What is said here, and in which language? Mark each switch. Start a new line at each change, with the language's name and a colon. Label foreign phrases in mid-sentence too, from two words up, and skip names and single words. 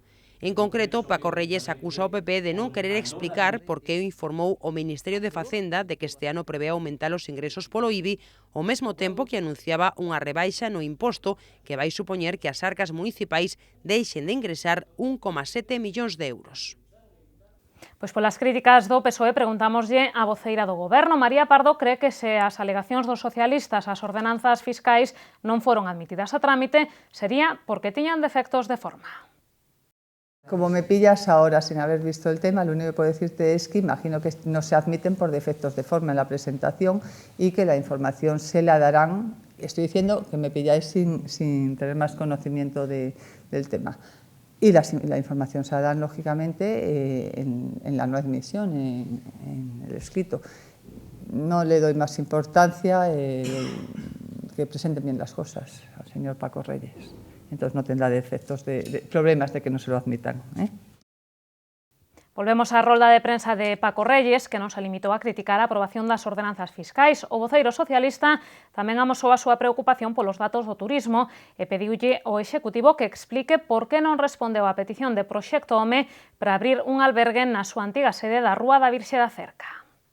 Galician: En concreto, Paco Reyes acusa ao PP de non querer explicar por que informou o Ministerio de Facenda de que este ano prevé aumentar os ingresos polo IBI ao mesmo tempo que anunciaba unha rebaixa no imposto que vai supoñer que as arcas municipais deixen de ingresar 1,7 millóns de euros. Pois polas críticas do PSOE preguntámoslle á voceira do Goberno. María Pardo cree que se as alegacións dos socialistas ás ordenanzas fiscais non foron admitidas a trámite sería porque tiñan defectos de forma.
Spanish: Como me pillas ahora sin haber visto el tema, lo único que puedo decirte es que imagino que no se admiten por defectos de forma en la presentación y que la información se la darán, estoy diciendo que me pilláis sin tener más conocimiento del tema. Y la información se la dan, lógicamente, en la no admisión, en el escrito. No le doy más importancia que presenten bien las cosas al señor Paco Reyes. Entonces no tendrá defectos problemas de que no se lo admitan.
Galician: Volvemos á rolda de prensa de Paco Reyes, que non se limitou a criticar a aprobación das ordenanzas fiscais. O voceiro socialista tamén amosou a súa preocupación polos datos do turismo e pediulle ao Executivo que explique por que non respondeu á petición de Proxecto Home para abrir un albergue na súa antiga sede da Rúa da Virxe da Cerca.